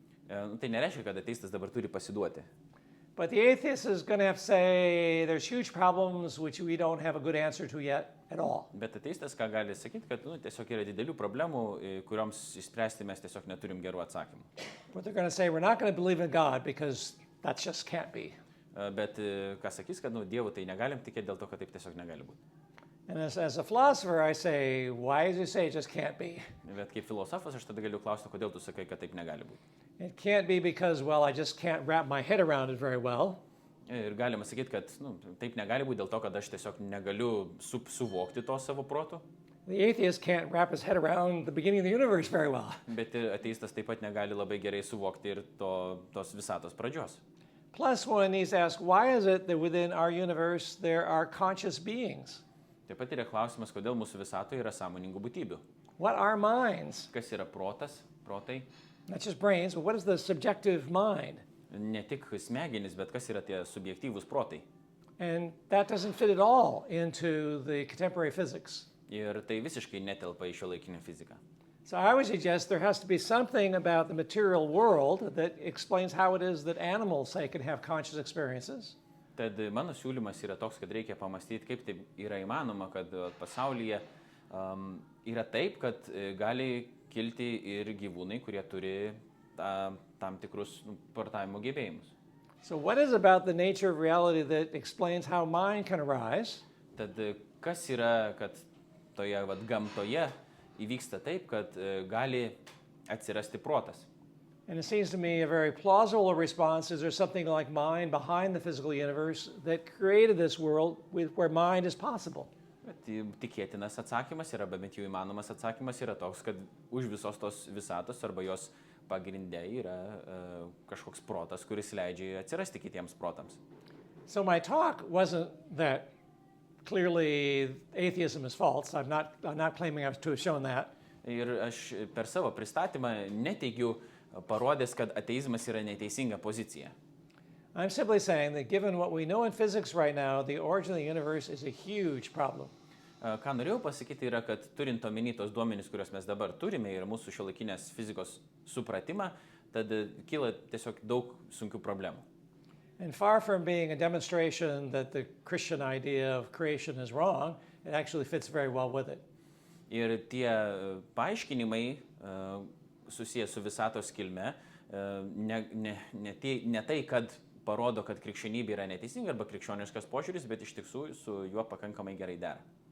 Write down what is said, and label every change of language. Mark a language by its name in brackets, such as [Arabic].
[Lithuanian] Tai nereiškia, kad ateistas dabar turi pasiduoti. [English] but the atheist is going to have to say there's huge problems which we don't have a good answer to yet at all. [Lithuanian] Bet ateistas ką gali sakyti, kad tiesiog yra didelių problemų, kurioms išspręsti mes tiesiog neturim gerų atsakymų. [English] But they're going to say we're not going to believe in God because that just can't be. [Lithuanian] Bet ką sakys, kad Dievu tai negalim tikėti dėl to, kad taip tiesiog negali būti. [English] And as a philosopher, I say, why does he say it just can't be? [Lithuanian] Bet kaip filosofas aš tada galiu klausti, kodėl tu sakai, kad taip negali būti. [English] It can't be because, well, I just can't wrap my head around it very well. [Lithuanian] Ir galima sakyti, kad taip negali būti dėl to, kad aš tiesiog negaliu suvokti to savo protu. [English] The atheist can't wrap his head around the beginning of the universe very well. [Lithuanian] Bet ateistas taip pat negali labai gerai suvokti ir tos visatos pradžios. [English] Plus, one needs to ask, why is it that within our universe there are conscious beings? [Lithuanian] Taip pat yra klausimas, kodėl mūsų visatoje yra sąmoningų būtybių. [English] What are minds? [Lithuanian] Kas yra protai? [English] Not just brains, but what is the subjective mind? [Lithuanian] Ne tik smegenys, bet kas yra tie subjektyvūs protai. [English] And that doesn't fit at all into the contemporary physics. [Lithuanian] Ir tai visiškai netelpa į šiuolaikinę fiziką. [English] So I would suggest there has to be something about the material world that explains how it is that animals, say, can have conscious experiences. [Lithuanian] Tad mano siūlymas yra toks, kad reikia pamastyti, kaip tai yra įmanoma, kad pasaulyje yra taip, kad gali kilti ir gyvūnai, kurie turi tam tikrus portavimo gebėjimus. [English] So what is about the nature of reality that explains how mind can arise? [Lithuanian] Tad kas yra, kad toje gamtoje įvyksta taip, kad gali atsirasti protas? [English] And it seems to me a very plausible response is there's something like mind behind the physical universe that created this world where mind is possible. [Lithuanian] Bet tikėtinas atsakymas yra, bent jau įmanomas atsakymas yra toks, kad už visos tos visatos arba jos pagrinde yra kažkoks protas, kuris leidžia atsirasti kitiems protams. [English] So my talk wasn't that clearly atheism is false. I'm not claiming to have shown that. [Lithuanian] Ir aš per savo pristatymą neteigiu parodęs, kad ateizmas yra neteisinga pozicija. [English] I'm simply saying that given what we know in physics right now, the origin of the universe is a huge problem. [Lithuanian] Ką norėjau pasakyti yra, kad turint omeny tos duomenys, kuriuos mes dabar turime ir mūsų šiuolaikinės fizikos supratimą, tad kyla tiesiog daug sunkių problemų. [English] And far from being a demonstration that the Christian idea of creation is wrong, it actually fits very well with it. [Lithuanian] Ir tie paaiškinimai susijęs su visatos kilme, ne tai, kad parodo, kad krikščionybė yra neteisinga arba krikščioniškas požiūris, bet iš tiesų su juo pakankamai gerai dera.